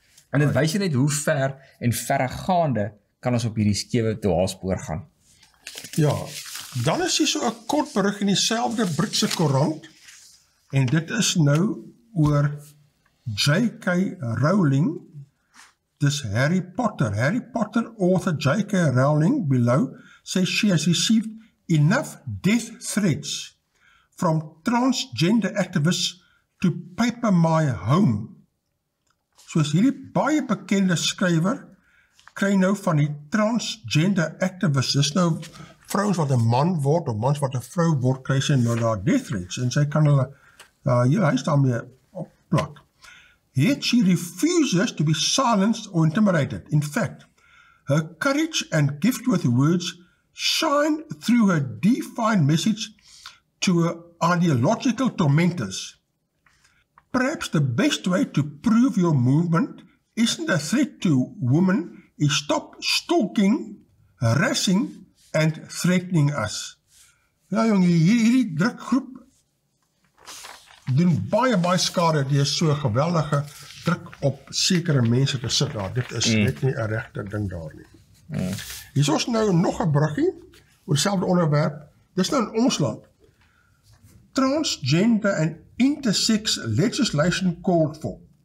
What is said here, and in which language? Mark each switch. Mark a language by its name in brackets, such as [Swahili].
[Afrikaans] En dit wys jy net hoe ver en verregaande kan ons op hierdie skewe dwaalspoor gaan. Ja, dan is hier so 'n kort berig in dieselfde Britse koerant, en dit is nou oor J.K. [English] Rowling, dis Harry Potter. Harry Potter author J.K. Rowling below says she has received enough death threats from transgender activists to paper my home. [Afrikaans] Soos hierdie baie bekende skrywer kry nou van die transgender activists, dis nou vrouens wat 'n man word, of mans wat 'n vrou word, kry sy nou daar death threats, en sy kan hulle, hy is daarmee opplak. [English] Yet she refuses to be silenced or intimidated. In fact, her courage and gift with words shine through her defined message to her ideological tormentors. Perhaps the best way to prove your movement isn't a threat to women, is stop stalking, harassing and threatening us. [Afrikaans] Ja jong, hierdie drukgroep doen baie skade, die is so geweldige druk op sekere mense te sit daar. Dit is net nie 'n regte ding daar nie. Hier is ons nou nog 'n bruggie oor dieselfde onderwerp. Dis nou in ons land. [English] Transgender and intersex legislation called for.